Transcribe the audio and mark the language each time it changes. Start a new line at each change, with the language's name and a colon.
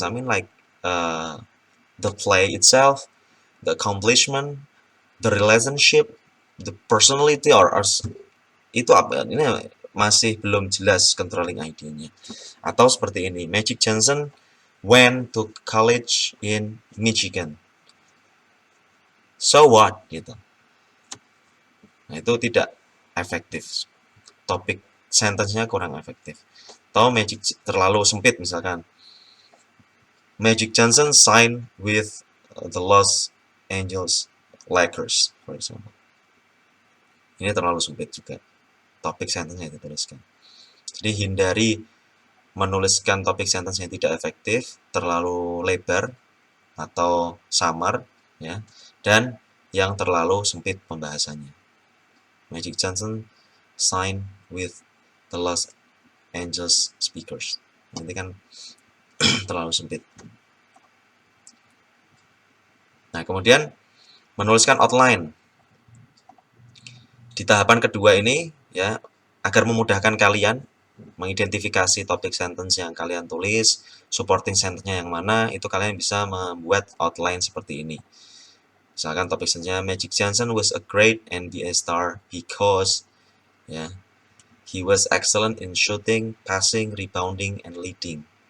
English: I mean like the play itself, the accomplishment, the relationship, the personality, or
Indonesian: itu apa? Ini masih belum jelas controlling idenya. Atau seperti ini,
English: Magic Johnson went to college in Michigan. So what?
Indonesian: Gitu. Nah, itu tidak efektif. Topik sentence-nya kurang efektif. Atau Magic terlalu sempit misalkan.
English: Magic Johnson signed with the Los Angeles Lakers, for example.
Indonesian: Ini terlalu sempit juga. Topik sentence-nya dituliskan. Jadi hindari menuliskan topik sentence yang tidak efektif, terlalu lebar atau samar, ya, dan yang terlalu sempit pembahasannya. Magic Johnson
English: sign with the Los Angeles speakers.
Indonesian: Nanti kan terlalu sempit. Nah, kemudian menuliskan outline. Di tahapan kedua ini ya, agar memudahkan kalian mengidentifikasi topik sentence yang kalian tulis, supporting sentence-nya yang mana, itu kalian bisa membuat outline seperti ini. Misalkan topik sentence-nya
English: Magic Johnson was a great NBA star because ya, he was excellent in shooting, passing, rebounding, and leading.